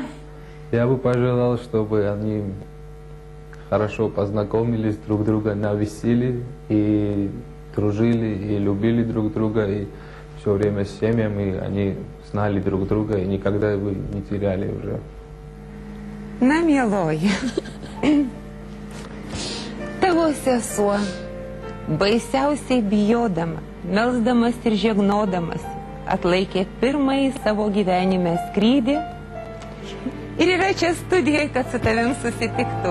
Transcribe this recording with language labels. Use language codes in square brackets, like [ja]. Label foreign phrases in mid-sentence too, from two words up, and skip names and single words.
[ru] Я бы пожелал, чтобы они хорошо познакомились друг друга на веселье, и дружили, и любили друг друга, и все время с семьями они знали друг друга, и никогда бы не теряли уже. [lt] Na, mieloji, tavo sesuo, baisiausiai bijodama, melsdamas ir žegnodamas, atlaikė pirmąjį savo gyvenime skrydį Ir yra čia studijai, kad su tavim susitiktų.